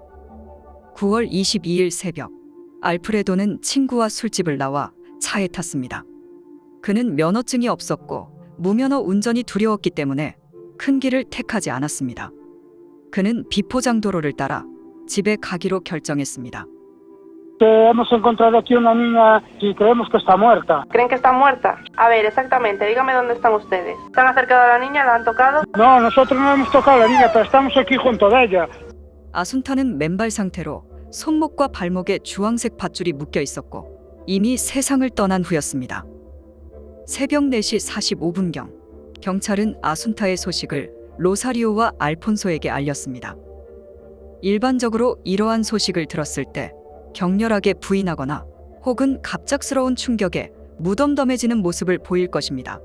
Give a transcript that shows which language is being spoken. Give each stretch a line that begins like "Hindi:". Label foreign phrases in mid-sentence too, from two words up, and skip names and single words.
Korean: 9월 22일 새벽 알프레도는 친구와 술집을 나와 차에 탔습니다. 그는 면허증이 없었고 무면허 운전이 두려웠기 때문에 큰 길을 택하지 않았습니다. 그는 비포장도로를 따라 집에 가기로 결정했습니다.
Spanish: Hemos encontrado aquí una niña y creemos que está muerta. ¿Creen que está muerta? A ver, exactamente, dígame dónde están ustedes. ¿Se han acercado a la niña? ¿La han tocado? No, nosotros no hemos tocado a la niña, pero estamos aquí junto de ella.
Korean: 아순타는 맨발 상태로 손목과 발목에 주황색 밧줄이 묶여 있었고 이미 세상을 떠난 후였습니다. 새벽 4시 45분경 경찰은 아순타의 소식을 로사리오와 알폰소에게 알렸습니다. 일반적으로 이러한 소식을 들었을 때 격렬하게 부인하거나 혹은 갑작스러운 충격에 무덤덤해지는 모습을 보일 것입니다.